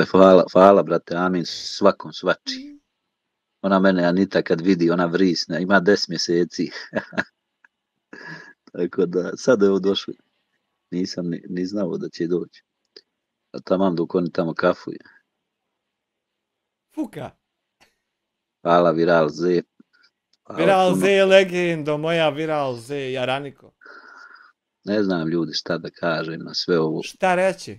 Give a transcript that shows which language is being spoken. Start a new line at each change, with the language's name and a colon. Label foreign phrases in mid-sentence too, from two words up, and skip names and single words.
Bosnian: Hvala, brate, amin, svakom svači. Ona mene, Anita, kad vidi, ona vrisne, ima 10 mjeseci. Tako da, sad je ovo došli. Nisam ni znao da će doći. A tamam dok oni tamo kafuje. Fuka. Hvala, Viral Z. Viral Z je legendo, moja Viral Z, Jaraniko. Ne znam ljudi šta da kažem na sve ovo. Šta reći?